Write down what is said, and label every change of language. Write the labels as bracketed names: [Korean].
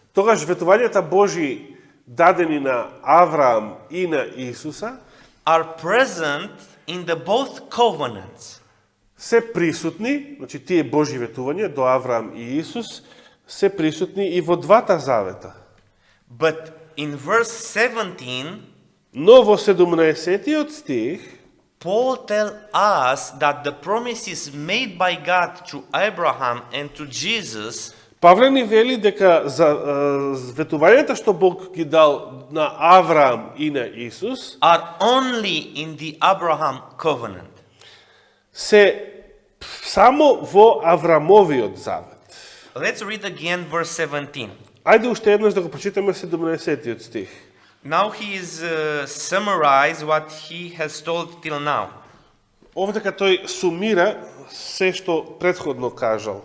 [Macedonian] тогаш ветувањата Божи дадени на Авраам и на Исуса [English] are present in the both covenants. [Macedonian] се присутни, значи тие Божи ветувања до Авраам и Исус се присутни и во двата завета. [English] But in verse 17, [Macedonian] Но во 17 стих [English] Paul tells us that the promises made by God to Abraham and to Jesus [Macedonian] Павле ни вели дека за ветувањата што Бог ги дал на Авраам и на Исус [English] are only in the Abraham covenant. [Macedonian] се само во Аврамовиот завет. [English] Let's read again verse 17. [Macedonian] Ајде уште еднаш да го прочитаме 17 стих. [English] Now he is summarize what he has told till now. [Macedonian] Овдека тој сумира се што претходно кажал